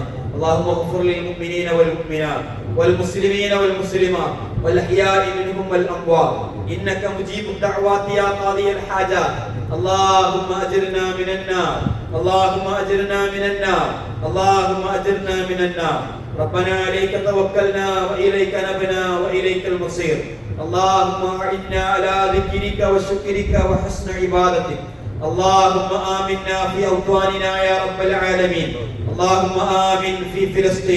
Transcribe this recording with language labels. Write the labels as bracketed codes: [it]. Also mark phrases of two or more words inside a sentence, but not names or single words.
[ar] اللهم اغفر للمؤمنين والمؤمنات والمسلمين والمسلمات والأحياء منهم والأموات إنك مجيب الدعوات يا قاضي الحاجات. اللهم أجرنا من النار، اللهم أجرنا من النار، اللهم أجرنا من النار. ربنا عليك توكلنا وإليك نبنا وإليك المصير. اللهم أعنا على ذكرك وشكرك وحسن عبادتك. اللهم آمنا في أوطاننا يا رب العالمين. اللهم آمن في فلسطين.